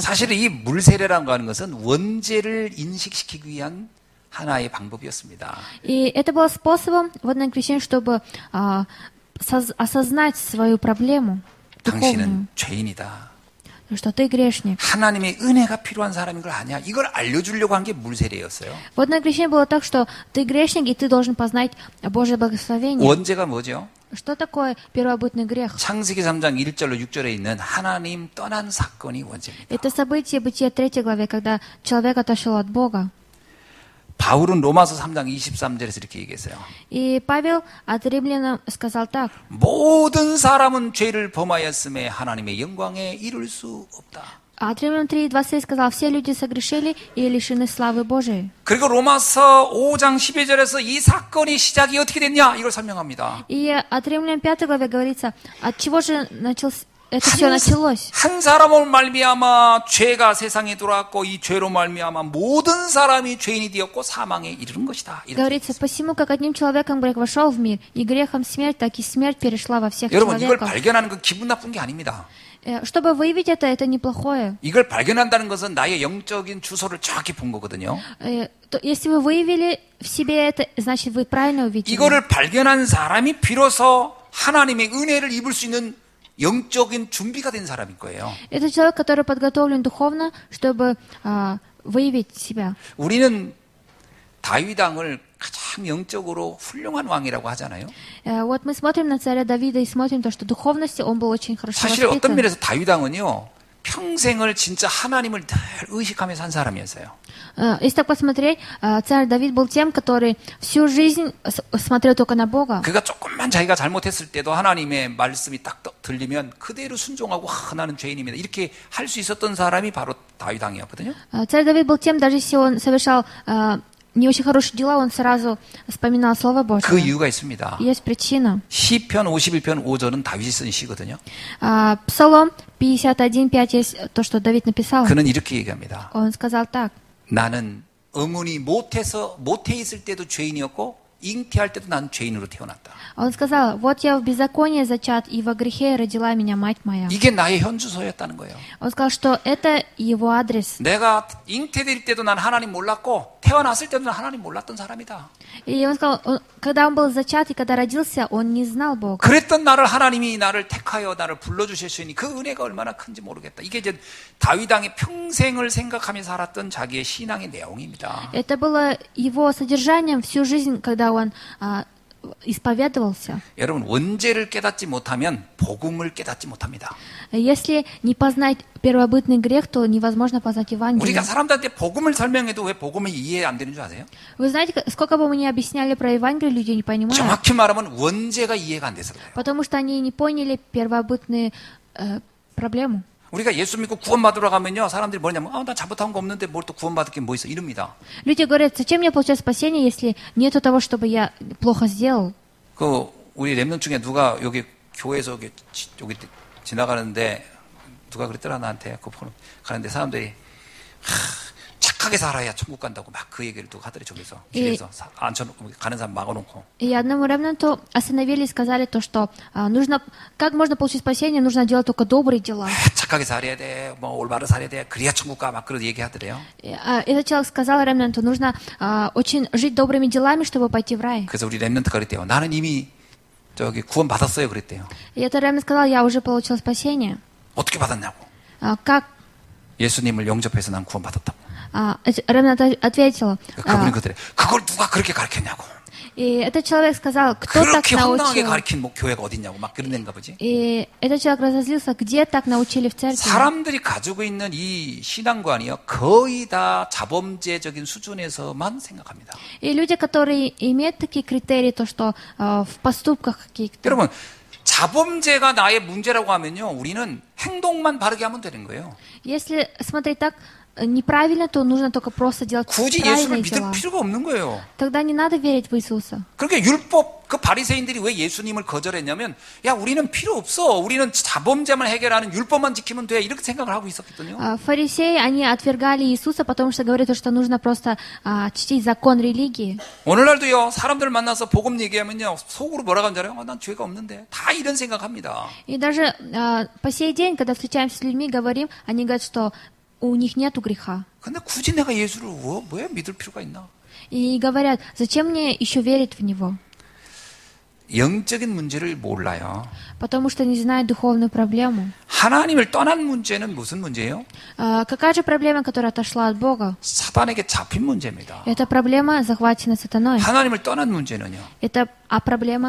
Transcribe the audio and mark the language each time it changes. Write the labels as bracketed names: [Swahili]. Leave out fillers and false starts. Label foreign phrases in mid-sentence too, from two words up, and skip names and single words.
[Korean] 사실 이 물세례라고 하는 것은 원죄를 인식시키기 위한 하나의 방법이었습니다. [Russian] И это было способом водное крещение, чтобы осознать свою проблему духовную, [Korean] 당신은 죄인이다. [Russian] что ты грешник. [Korean] 하나님의 은혜가 필요한 사람인 걸 아냐? 이걸 알려주려고 한 게 물세례였어요. [Russian] Водное крещение было так, что ты грешник, и ты должен познать Божье благословение. [Korean] 원죄가 뭐죠? [Russian] Что такое первобытный грех? [Korean] 창세기 3장 1절로 6절에 있는 하나님 떠난 사건이 원죄입니다. [Russian] Это событие Бытия 3 главе, когда человек отошел от Бога. [Korean] 바울은 로마서 3장 23절에서 이렇게 얘기했어요. [Russian] И Павел от римлянам сказал так. [Korean] 모든 사람은 죄를 범하였음에 하나님의 영광에 이를 수 없다. [Russian] А от римлян 3:23 сказал, все люди согрешили и лишены славы Божией. [Korean] 그리고 로마서 5장 12절에서 이 사건이 시작이 어떻게 됐냐 이걸 설명합니다. [Russian] И от римлян 5 главе говорится, от чего же это все началось. [Korean] 한 사람을 말미암아 죄가 세상에 들어왔고 이 죄로 말미암아 모든 사람이 죄인이 되었고 사망에 이르는 것이다. [Russian] Говорится, посему, как одним человеком грех вошел в мир, и грехом смерть, так и смерть перешла во всех [Korean] 여러분 이걸 [Russian] человеков. [Korean] 발견하는 건 기분 나쁜 게 아닙니다. [Russian] Чтобы выявить это неплохое. [Korean] 이걸 발견한다는 것은 나의 영적인 주소를 정확히 본 거거든요. [Russian] Если вы выявили в себе это, значит вы правильно увидели. [Korean] 이거를 발견한 사람이 비로소 하나님의 은혜를 입을 수 있는 영적인 준비가 된 사람일 거예요. [Russian] Это человек, который подготовлен духовно, чтобы выявить себя. [Korean] 우리는 다윗 왕을 가장 영적으로 훌륭한 왕이라고 하잖아요. [Russian] Вот мы смотрим на царя Давида и смотрим то, что духовности он был очень хорошо [Korean] 사실 어떤 [Russian] воспитан. [Korean] 면에서 다윗 왕은요, 평생을 진짜 하나님을 늘 의식하면서 산 사람이었어요. [Russian] Если так посмотреть, царь Давид был тем, который всю жизнь смотрел только на Бога. [Korean] 그가 조금만 자기가 잘못했을 때도 하나님의 말씀이 딱 들리면 그대로 순종하고 나는 죄인입니다. 이렇게 할 수 있었던 사람이 바로 다윗 왕이었거든요. [Russian] Царь Давид был тем, даже если он совершал не очень хорошие дела, он сразу вспоминал Слово Божье. [Korean] 그 이유가 있습니다. [Russian] Есть причина. [Korean] 시편 51편 5절은 다윗이 쓴 시거든요. [Russian] Псалом 51:5 есть то, что Давид написал. [Korean] 그는 이렇게 얘기합니다. [Russian] Он сказал так. [Korean] 나는 어머니 모태 있을 때도 죄인이었고 잉태할 때도 난 죄인으로 태어났다. [Russian] Он сказал, вот я в беззаконии зачат, и во грехе родила меня мать моя. [Korean] 이게 나의 현주소였다는 거예요. [Russian] Он сказал, что это его адрес. [Korean] 내가 잉태될 때도 난 하나님 몰랐고 태어났을 때도 난 하나님 몰랐던 사람이다. [Russian] И он сказал, когда он был зачат и когда родился, он не знал Бога. [Korean] 그랬던 나를 하나님이 나를 택하여 나를 불러주셨으니 그 은혜가 얼마나 큰지 모르겠다. 이게 이제 다윗 왕의 평생을 생각하며 살았던 자기의 신앙의 내용입니다. [Russian] Это было его содержанием всю жизнь, когда он исповедовался. [Korean] 여러분 원죄를 깨닫지 못하면 복음을 깨닫지 못합니다. [Russian] Если не познать первобытный грех, то невозможно познать Евангелие. [Korean] 우리가 사람들한테 복음을 설명해도 왜 복음이 이해 안 되는 줄 아세요? [Russian] Вы знаете, сколько бы мы ни объясняли про Евангелие, люди не понимают. [Korean] 정확히 말하면 원죄가 이해가 안 돼서 그래요. [Russian] Потому что они не поняли первобытную проблему. [Korean] 우리가 예수 믿고 구원받으러 가면요, 사람들이 뭐냐면, 나 잘못한 거 없는데 뭘 또 구원받을 게 뭐 있어? 이럽니다. [Russian] Люди говорят, зачем мне получать спасение, если нету того, чтобы я плохо сделал? [Korean] 우리 렘넌트 중에 누가 여기 교회에서 여기 지나가는데 누가 그랬더라 나한테 가는데 사람들이 착하게 살아야 천국 간다고 막 그 얘기를 또 하더래 저기서 길에서 가는 사람 막아놓고. [Russian] И одному ремнанту остановили и сказали то, что нужно, как можно получить спасение, нужно делать только добрые дела. [Korean] 착하게 살아야 돼, 뭐 올바로 살아야 돼, 그래야 천국 가 막 그런 얘기하더래요. [Russian] Этот человек сказал ремнанту, нужно очень жить добрыми делами, чтобы пойти в рай. [Korean] 그래서 우리 렘넌트가 그랬대요. 나는 이미 저기 구원 받았어요, 그랬대요. [Russian] И этот ремнант сказал, я уже получил спасение. [Korean] 어떻게 받았냐고. [Russian] Как? [Korean] 예수님을 영접해서 난 구원 받았다고. [Russian] Ремнант ответил. [Korean] 그분이 그랬더래. 그걸 누가 그렇게 가르쳤냐고. [Russian] И этот человек сказал, кто так [Korean] 그렇게 황당하게 [Russian] научил? [Korean] 가르친 교회가 어딨냐고 막 그런 데인가 보지. [Russian] И этот человек разозлился, где так научили в церкви? [Korean] 사람들이 가지고 있는 이 신앙관이요 거의 다 자범죄적인 수준에서만 생각합니다. [Russian] И люди, которые имеют такие критерии, то что в поступках каких-то. [Korean] 여러분 자범죄가 나의 문제라고 하면요 우리는 행동만 바르게 하면 되는 거예요. [Russian] Если смотреть так, неправильно, то нужно только просто делать [Korean] 굳이 예수를 [Russian] правильные [Korean] 믿을 [Russian] дела. [Korean] 필요가 없는 거예요. [Russian] Тогда не надо верить в Иисуса. [Korean] 그러니까 율법 그 바리새인들이 왜 예수님을 거절했냐면 야 우리는 필요 없어. 우리는 자범죄만 해결하는 율법만 지키면 돼. 이렇게 생각을 하고 있었거든요. [Russian] Фарисеи, они отвергали Иисуса, потому что говорят, что нужно просто чтить закон религии. [Korean] 오늘날도요 사람들 만나서 복음 얘기하면요 속으로 뭐라고 하는 줄 알아요? 난 죄가 없는데 다 이런 생각합니다. [Russian] И даже по сей день, когда встречаемся с людьми, говорим, они говорят, что у них нету греха. [Korean] 근데 굳이 내가 예수를 왜 믿을 필요가 있나? [Russian] И говорят, зачем мне еще верить в Него? [Korean] 영적인 문제를 몰라요. [Russian] Потому что не знают духовную проблему. [Korean] 하나님을 떠난 문제는 무슨 문제예요? [Russian] Какая же проблема, которая отошла от Бога? [Korean] 사단에게 잡힌 문제입니다. [Russian] Это проблема, захвачена сатаной. [Korean] 하나님을 떠난 문제는요. [Russian] А проблема?